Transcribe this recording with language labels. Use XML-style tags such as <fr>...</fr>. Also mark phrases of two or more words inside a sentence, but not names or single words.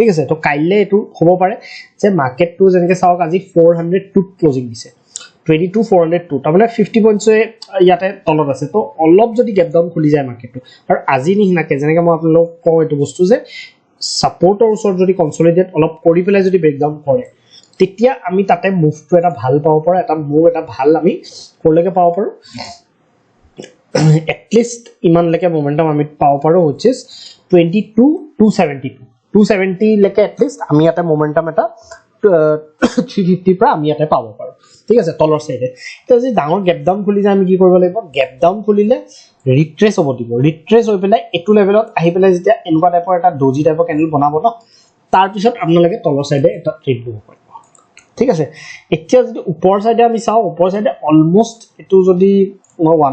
<as>আছে তো কাইলে এটো হ'ব পাৰে যে মাৰ্কেটটো যেনেকে চাওক আজি 402 ক্লোজিং দিছে 22402 তাৰমানে 50 পইণ্টছে ইয়াতে তলত আছে তো অলপ যদি</as> <en>gap down</en> <as>খুলি যায় মাৰ্কেটটো আৰু আজি নিহিনাকে যেনেকে মই আপোনালোকক কওঁ এটো বস্তু যে সাপোৰ্টৰ ওচৰত যদি কনসলিডেট অলপ কৰি পেলাই যদি ব্ৰেকডাউন কৰে তেতিয়া আমি তাতে মুভটো এটা ভাল পাব পাৰো এটা মুভ এটা ভাল আমি কৰলৈকে পাব পাৰো</as> <en>at least</en> <as>ইমান লেকে মোমেন্টাম আমি পাব পাৰো</as> <en>which is</en> <as>270 লেকে</as> <en>at least</en> <as>আমি এটা মোমেন্টাম এটা 350 পৰা আমি এটা পাব পাৰো ঠিক আছে তলৰ সাইডে তো যদি ডাঙৰ</as> <en>gap down</en> <as>খুলি যায় আমি কি কৰিব লাগিব</as> <en>gap down</en> <as>খুলিলে ৰিট্ৰেস হ'ব দিব ৰিট্ৰেস হৈ পেলাই এটো লেভেলত আহি পেলাই যেতিয়া এনেকুৱা টাইপৰ এটা</as> <en>doji type candle</en> <as>বনাব ন তাৰ পিছত আপোনালোকে তলৰ সাইডে এটা ট্ৰেড দিব পাৰিব ঠিক আছে এতিয়া যদি ওপৰ সাইডে আমি চাও ওপৰ সাইডে অলমোস্ট এটো যদি মই 1</as>